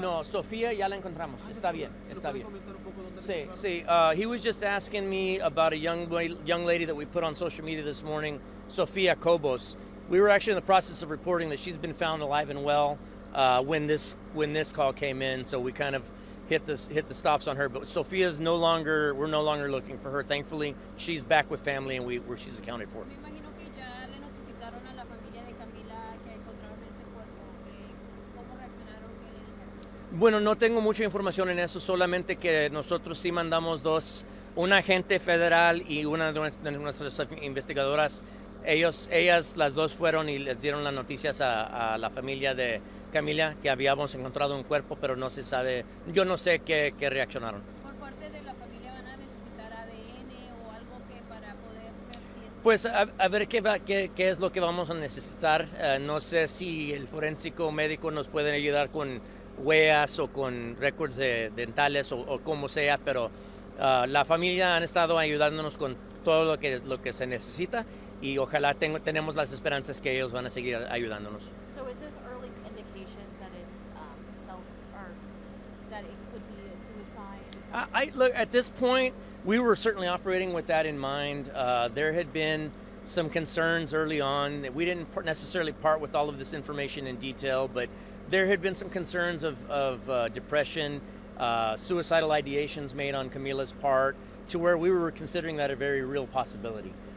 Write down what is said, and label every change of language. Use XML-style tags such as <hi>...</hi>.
<es>No, Sofía ya la encontramos. Está bien, ¿Se lo está puede bien. comentar un poco dónde la Sí, encontraron? sí.</es> <en>He was just asking me about a young lady that we put on social media this morning, Sofia Cobos. We were actually in the process of reporting that she's been found alive and well when this call came in, so we kind of hit the stops on her. But Sofia's we're no longer looking for her. Thankfully, she's back with family and she's accounted for.</en> <es>Me imagino que ya le notificaron a la familia de Camila que encontraron este cuerpo. ¿Cómo reaccionaron? ¿Qué le dijeron? Bueno, no tengo mucha información en eso, solamente que nosotros sí mandamos un agente federal y una de nuestras investigadoras. Ellas las dos fueron y les dieron las noticias a la familia de Camila que habíamos encontrado un cuerpo, pero no se sabe, yo no sé qué reaccionaron. Por parte de la familia van a necesitar ADN o algo que para poder ver si es... Pues a ver qué es lo que vamos a necesitar. No sé si el forénsico médico nos puede ayudar con huellas o con récords dentales o como sea, pero la familia han estado ayudándonos con todo lo que se necesita y ojalá tenemos las esperanzas que ellos van a seguir ayudándonos.</es> <en>So is this early indications that it's or that it could be a suicide? Look, at this point, we were certainly operating with that in mind. There had been some concerns early on. We didn't necessarily part with all of this information in detail, but there had been some concerns of depression, suicidal ideations made on Camila's part, to where we were considering that a very real possibility.</en>